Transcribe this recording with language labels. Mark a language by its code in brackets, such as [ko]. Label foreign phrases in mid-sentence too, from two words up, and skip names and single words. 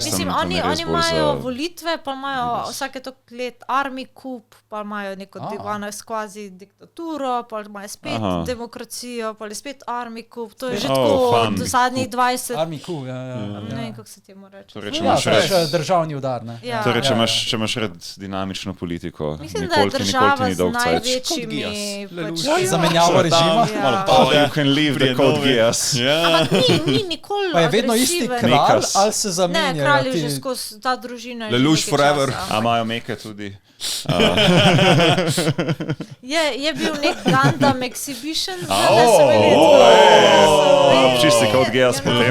[sl] mislim, oni imajo volitve, pa imajo vsake toliko let [en] army coup, [sl] pa imajo neko kvazi diktaturo, pa imajo spet demokracijo, pa je spet [en] army coup, [sl] to je že tako od zadnjih 20. [en] Army coup, ja. [sl] Ne vem, kako se temu reče. Torej, državni udar, ne? Ja. Torej, če imaš rad dinamično politiko, mislim, da je država z največjimi zamenjavo režima. [en] You can leave the code gears. [sl] Ampak ni nikoli pa je vedno isti kralj, ali se zamenja? Ne, kralj je že skozi ta družina. Lelouch forever. A imajo meke tudi? Je bil nek Gundam Exhibition. Čisti code gears potem.